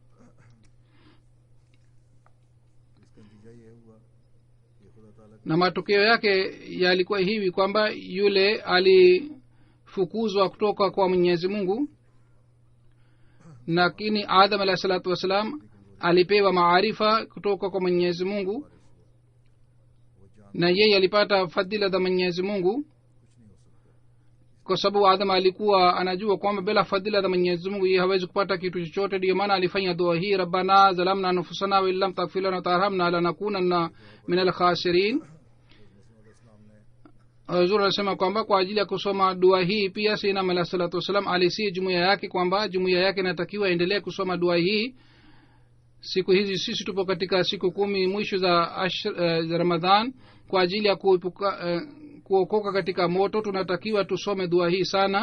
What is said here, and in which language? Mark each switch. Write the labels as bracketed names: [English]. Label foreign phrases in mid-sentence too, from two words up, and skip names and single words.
[Swahili] Na matokeo yake yalikuwa hivi kwamba yule alifukuzwa kutoka kwa Mwenyezi Mungu, lakini Adam [Arabic] عليه الصلاة والسلام [Swahili] alipewa maarifa kutoka kwa Mwenyezi Mungu, na yeye alipata fadhila za Mwenyezi Mungu, kwa sababu Adam alikuwa anajua kwamba bila fadhila za Mwenyezi Mungu yeye hawezi kupata kitu chochote. Ndio maana alifanya dua hii, [Arabic] ربنا ظلمنا أنفسنا وإن لم تغفر لنا وترحمنا لنكونن من الخاسرين. [Swahili] Hazur anasema kwamba kwa ajili ya kusoma dua hii pia Sayyidina Muhammad [Arabic] صلى الله عليه وسلم [Swahili] alisi jumuiya yake kwamba jumuiya yake inatakiwa endelee kusoma dua hii. Siku hizi sisi tupo katika siku 10 mwisho za Ramadhan. Kwa ajili ya kuokoka katika moto tunatakiwa tusome dua hii sana.